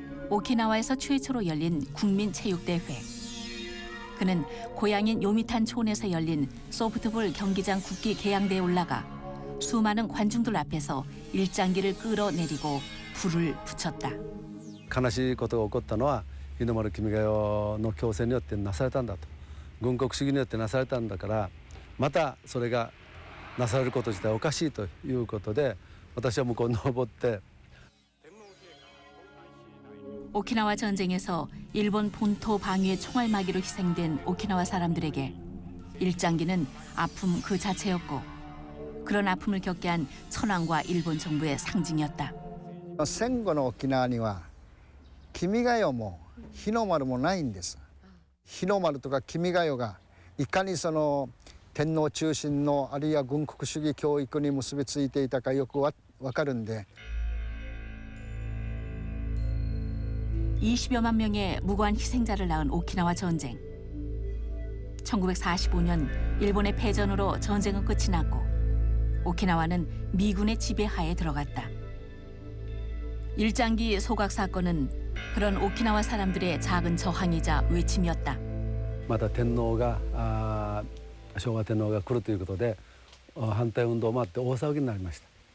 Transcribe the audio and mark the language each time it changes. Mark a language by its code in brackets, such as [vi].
[ko] 오키나와에서 최초로 열린 국민체육대회. 그는 고향인 요미탄 촌에서 열린 소프트볼 경기장 국기 개양대에 올라가 수많은 관중들 앞에서 일장기를 끌어내리고 불을 붙였다. [ja] 悲しいことが起こったのは日の丸君が代の強制によってなされたんだと。軍国主義によってなされたんだからまたそれがなされること自体おかしいということで私は向こうに登って [ko] 오키나와 전쟁에서 일본 본토 방위의 총알마기로 희생된 오키나와 사람들에게 일장기는 아픔 그 자체였고 그런 아픔을 겪게 한 천황과 일본 정부의 상징이었다. [ja] 戦後の沖縄には君が代も日の丸もないんです。日の丸とか君が代がいかにその天皇中心のあるいは軍国主義教育に結びついていたかよくわかるんで [ko] 20여만 명의 무고한 희생자를 낳은 오키나와 전쟁. 1945년 일본의 패전으로 전쟁은 끝이 났고 오키나와는 미군의 지배하에 들어갔다. 일장기 소각 사건은 그런 오키나와 사람들의 작은 저항이자 외침이었다. [ja] また天皇が昭和天皇が来るということで反対運動もあって大騒ぎになりました。